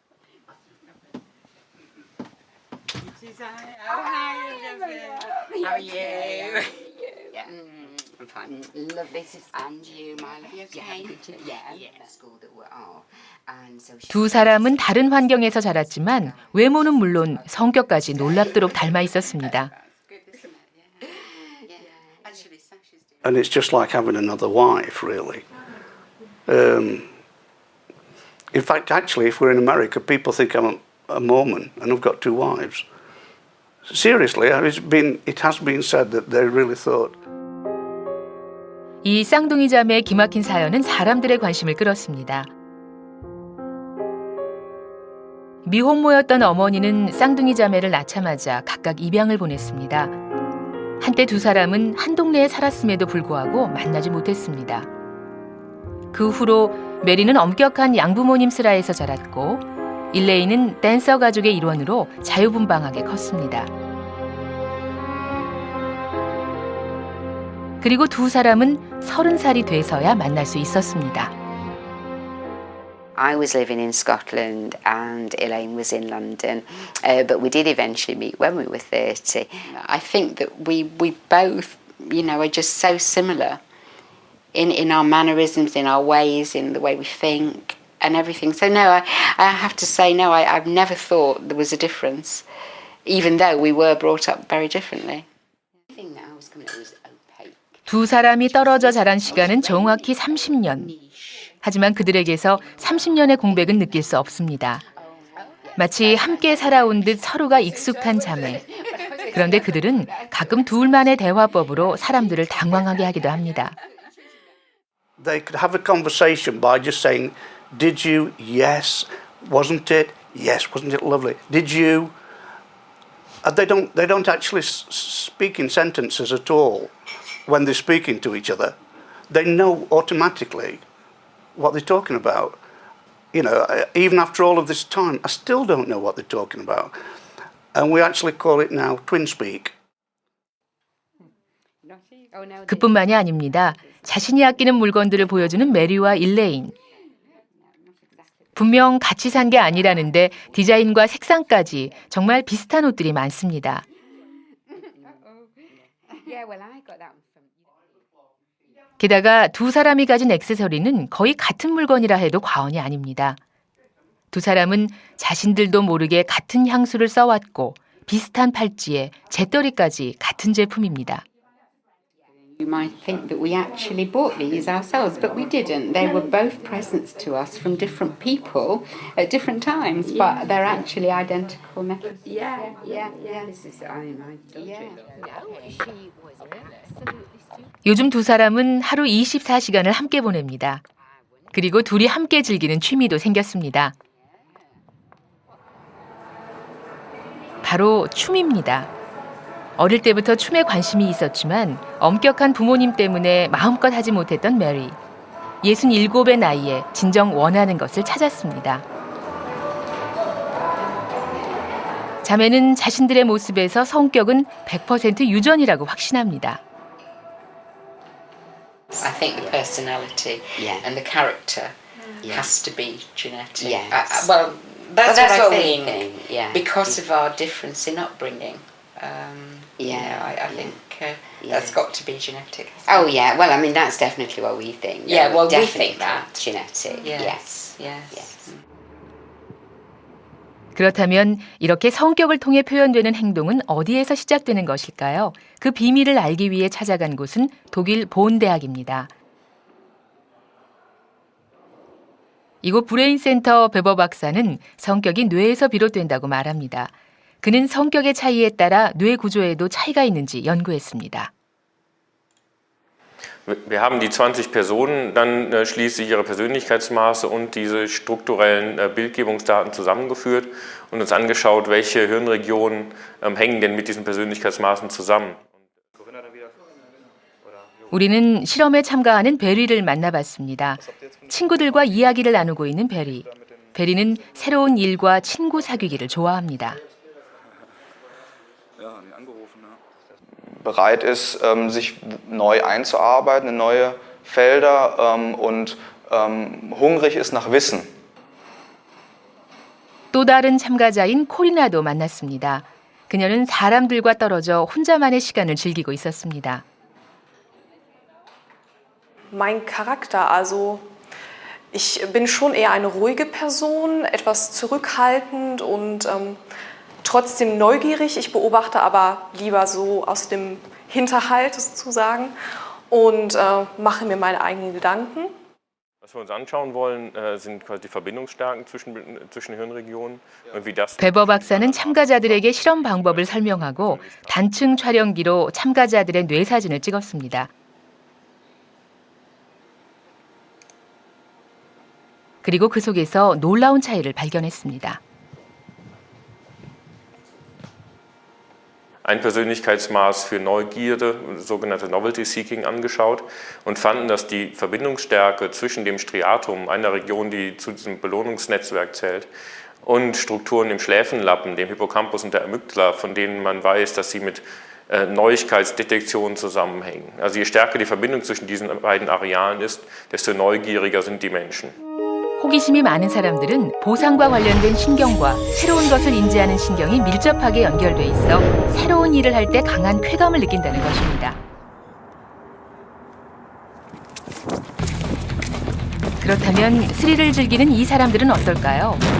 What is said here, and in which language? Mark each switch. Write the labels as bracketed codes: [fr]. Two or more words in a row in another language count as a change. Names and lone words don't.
[ko] 두 사람은 다른 환경에서 자랐지만 외모는 물론 성격까지 놀랍도록 닮아 있었습니다. [en] And it's just like having another wife, really. In fact, actually, if we're in America, people think I'm a Mormon and I've got two wives. Seriously, it has been said that they really thought. [ko] 이 쌍둥이 자매의 기막힌 사연은 사람들의 관심을 끌었습니다. 미혼모였던 어머니는 쌍둥이 자매를 낳자마자 각각 입양을 보냈습니다. 한때 두 사람은 한 동네에 살았음에도 불구하고 만나지 못했습니다. 그 후로 메리는 엄격한 양부모님 슬하에서 자랐고 일레이는 댄서 가족의 일원으로 자유분방하게 컸습니다. 그리고 두 사람은 30살이 돼서야 만날 수 있었습니다. [en] I was living in Scotland and Elaine was in London, but we did eventually meet when we were 30. I think that we both, are just so similar in our mannerisms, in our ways, in the way we think and everything. So no, I have to say no, I've never thought there was a difference, even though we were brought up very differently. I think that I was coming, it was opaque. [ko] 두 사람이 떨어져 자란 시간은 정확히 30년. 하지만 그들에게서 30년의 공백은 느낄 수 없습니다. 마치 함께 살아온 듯 서로가 익숙한 자매. 그런데 그들은 가끔 둘만의 대화법으로 사람들을 당황하게 하기도 합니다. [en] They could have a conversation by just saying, "Did you? Yes. Wasn't it? Yes. Wasn't it lovely? Did you?" They don't actually speak in sentences at all when they're speaking to each other. They know automatically what they're talking about. Even after all of this time, I still don't know what they're talking about. And we actually call it now twin speak. [ko] 그뿐만이 아닙니다. 자신이 아끼는 물건들을 보여주는 메리와 일레인. 분명 같이 산 게 아니라는데 디자인과 색상까지 정말 비슷한 옷들이 많습니다. 게다가 두 사람이 가진 액세서리는 거의 같은 물건이라 해도 과언이 아닙니다. 두 사람은 자신들도 모르게 같은 향수를 써왔고 비슷한 팔찌에 재떨이까지 같은 제품입니다. [en] You might think that we actually bought these ourselves, but we didn't. They were both presents to us from different people at different times, but they're actually identical necklaces. Yeah. This is, I don't [ko] 요즘 두 사람은 하루 24시간을 함께 보냅니다. 그리고 둘이 함께 즐기는 취미도 생겼습니다. 바로 춤입니다. 어릴 때부터 춤에 관심이 있었지만 엄격한 부모님 때문에 마음껏 하지 못했던 메리. 67의 나이에 진정 원하는 것을 찾았습니다. 자매는 자신들의 모습에서 성격은 100% 유전이라고 확신합니다. [en] I think the personality and the character has to be genetic. Yes. Well, that's what I think. we think. Yeah. Because of our difference in upbringing. I think that's got to be genetic. Oh yeah, well I mean that's definitely what we think. Yeah, well we Definitely think that. genetic. Yes. [ko] 그렇다면 이렇게 성격을 통해 표현되는 행동은 어디에서 시작되는 것일까요? 그 비밀을 알기 위해 찾아간 곳은 독일 본 대학입니다. 이곳 브레인 센터 베버 박사는 성격이 뇌에서 비롯된다고 말합니다. 그는 성격의 차이에 따라 뇌 구조에도 차이가 있는지 연구했습니다. [de] Wir haben die 20 Personen dann schließlich ihre Persönlichkeitsmaße und diese strukturellen Bildgebungsdaten zusammengeführt und uns angeschaut, welche Hirnregionen hängen denn mit diesen Persönlichkeitsmaßen zusammen. [ko] 우리는 실험에 참가하는 베리를 만나봤습니다. 친구들과 이야기를 나누고 있는 베리. 베리는 새로운 일과 친구 사귀기를 좋아합니다. [de] bereit ist, sich neu einzuarbeiten in neue Felder und hungrig ist nach Wissen. [ko] 또 다른 참가자인 코리나도 만났습니다. 그녀는 사람들과 떨어져 혼자만의 시간을 즐기고 있었습니다. [de] Mein Charakter, also ich bin schon eher eine ruhige Person, etwas zurückhaltend und trotzdem neugierig. Ich beobachte aber lieber so aus dem Hinterhalt sozusagen und mache mir meine eigenen Gedanken. Was wir uns anschauen wollen, sind quasi die Verbindungsstärken zwischen Hirnregionen und wie das. [ko] 베버 박사는 참가자들에게 실험 방법을 설명하고 단층 촬영기로 참가자들의 뇌 사진을 찍었습니다. 그리고 그 속에서 놀라운 차이를 발견했습니다. [de] Ein Persönlichkeitsmaß für Neugierde, sogenannte [en] Novelty Seeking, [de] angeschaut und fanden, dass die Verbindungsstärke zwischen dem Striatum, einer Region, die zu diesem Belohnungsnetzwerk zählt, und Strukturen im Schläfenlappen, dem Hippocampus und der Amygdala, von denen man weiß, dass sie mit Neuigkeitsdetektion zusammenhängen. Also je stärker die Verbindung zwischen diesen beiden Arealen ist, desto neugieriger sind die Menschen. [ko] 호기심이 많은 사람들은 보상과 관련된 신경과 새로운 것을 인지하는 신경이 밀접하게 연결돼 있어 새로운 일을 할 때 강한 쾌감을 느낀다는 것입니다. 그렇다면 스릴을 즐기는 이 사람들은 어떨까요?